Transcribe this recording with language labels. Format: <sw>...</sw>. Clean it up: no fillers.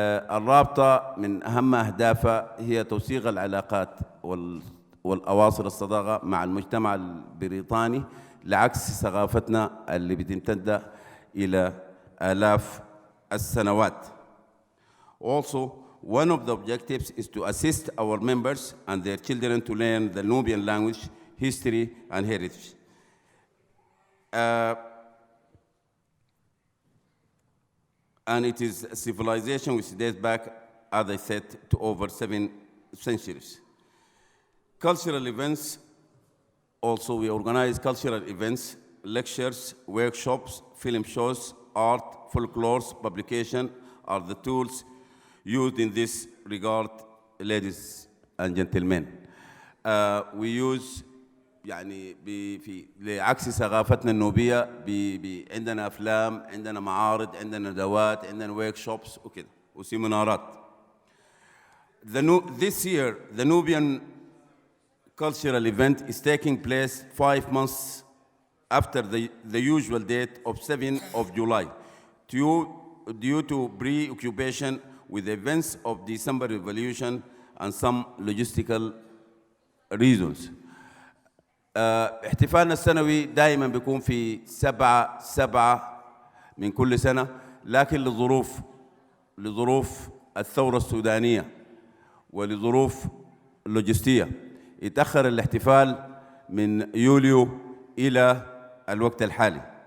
<ar>الرابطة من أهم أهدافها هي توثيق العلاقات والأواصر الصداقة مع المجتمع البريطاني لعكس ثقافتنا اللي بتمتد إلى آلاف السنوات.</ar> <en>Also, one of the objectives is to assist our members and their children to learn the Nubian language, history, and heritage. And it is a civilization which dates back, as I said, to over 7 centuries. Cultural events, also we organize cultural events, lectures, workshops, film shows, art, folklore, publication are the tools used in this regard, ladies and gentlemen. We use</en> <ar>يعني لعكس ثقافتنا النوبية عندنا أفلام، عندنا معارض، عندنا ندوات، عندنا workshops وكده وسيمينارات.</ar> <en>This year, the Nubian cultural event is taking place 5 months after the usual date of 7th of July, due to preoccupation with the events of December Revolution and some logistical reasons.</en> <ar>احتفالنا السنوي دائما بيكون في 7/7 من كل سنة، لكن لظروف الثورة السودانية ولظروف اللوجستية يتأخر الاحتفال من يوليو إلى الوقت الحالي.</ar>